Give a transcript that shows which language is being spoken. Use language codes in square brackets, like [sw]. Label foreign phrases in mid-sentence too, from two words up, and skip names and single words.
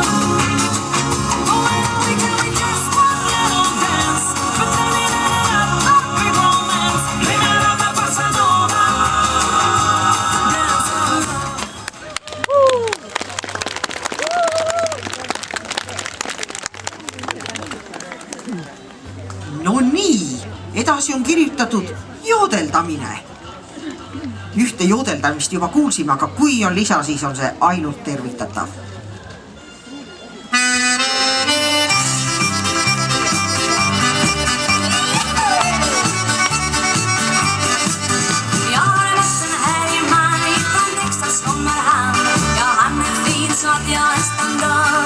[en] Oh, and all began with just one little dance, but then it ended up a big romance. Blame it on the Bossa Nova, the dance of love. [et] No nii, edasi on kirjutatud joodeldamine. Ühte joodeldamist juba kuulsime, aga kui on lisa, siis on see ainult tervitatav. [sv] Jag har en ledsen här i man, ifrån Texas kommer han. Ja, han är fin så att jag nästan dör.